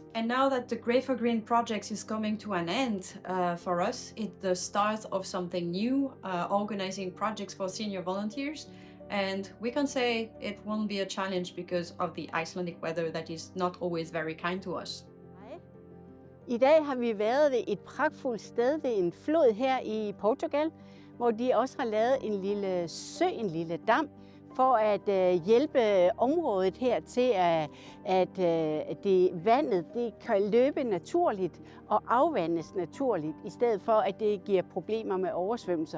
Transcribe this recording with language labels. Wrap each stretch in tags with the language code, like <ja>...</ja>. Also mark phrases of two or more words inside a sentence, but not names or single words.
<en>And now that the Grey for Green project is coming to an end for us, it's the start of something new, organizing projects for senior volunteers. And we can say it won't be a challenge because of the Icelandic weather that is not always very kind to us.</en> <da>I dag har vi været ved et pragtfuldt sted ved en flod her i Portugal, hvor de også har lavet en lille sø, en lille dam, for at hjælpe området her til, at vandet det kan løbe naturligt og afvandes naturligt, i stedet for at det giver problemer med oversvømmelser.</da>